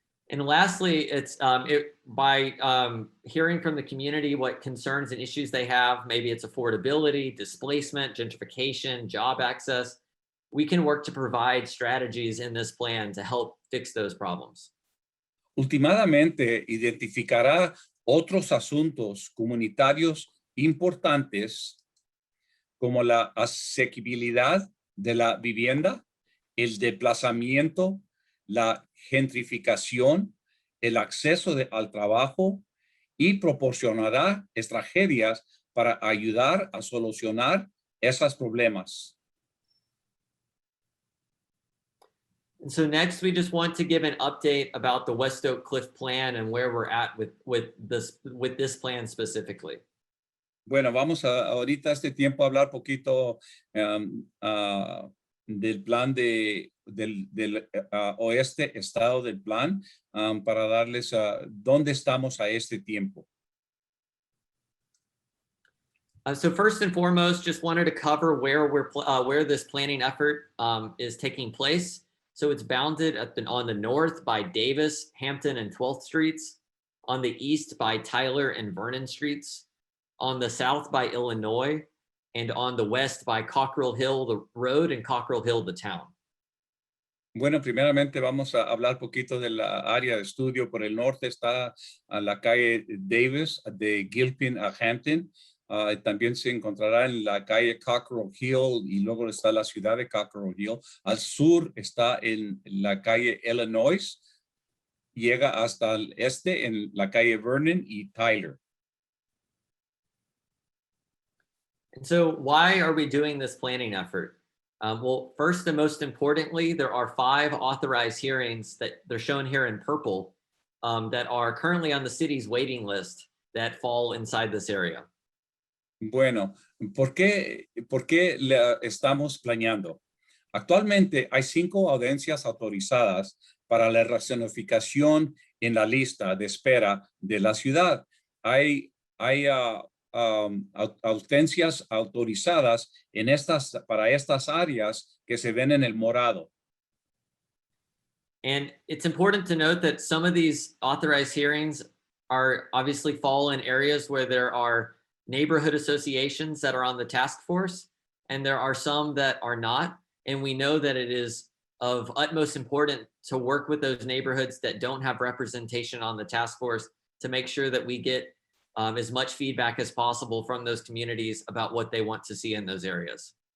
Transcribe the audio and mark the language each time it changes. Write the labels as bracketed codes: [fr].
[en] And lastly, it's by hearing from the community what concerns and issues they have, maybe it's affordability, displacement, gentrification, job access, we can work to provide strategies in this plan to help fix those problems. [es] Últimamente, identificará otros asuntos comunitarios importantes como la asequibilidad de la vivienda, el desplazamiento, la gentrificación, el acceso al trabajo y proporcionará estrategias para ayudar a solucionar esos problemas. [en] And so next, we just want to give an update about the West Oak Cliff plan and where we're at with this plan specifically. [es] Bueno, vamos ahorita a este tiempo a hablar poquito del plan del oeste, estado del plan, para darles dónde estamos a este tiempo. [en] So first and foremost, just wanted to cover where this planning effort is taking place. So it's bounded on the north by Davis, Hampton, and 12th Streets, on the east by Tyler and Vernon Streets, on the south by Illinois, and on the west by Cockrell Hill, the road, and Cockrell Hill, the town. [es] Bueno, primeramente vamos a hablar poquito de la área de estudio. Por el norte está a la calle Davis, de Gilpin a Hampton. También se encontrará en la calle Cockrell Hill y luego está la ciudad de Cockrell Hill. Al sur está en la calle Illinois. Llega hasta el este en la calle Vernon y Tyler. [en] And so why are we doing this planning effort? Well, first and most importantly, there are 5 authorized hearings that they're shown here in purple that are currently on the city's waiting list that fall inside this area. [es] Bueno, ¿por qué la estamos planeando? Actualmente hay 5 audiencias autorizadas para la racionalización en la lista de espera de la ciudad. Hay audiencias autorizadas para estas áreas que se ven en el morado. [en] And it's important to note that some of these authorized hearings are obviously fall in areas where there are neighborhood associations that are on the task force, and there are some that are not. And we know that it is of utmost importance to work with those neighborhoods that don't have representation on the task force to make sure that we get as much feedback as possible from those communities about what they want to see in those areas.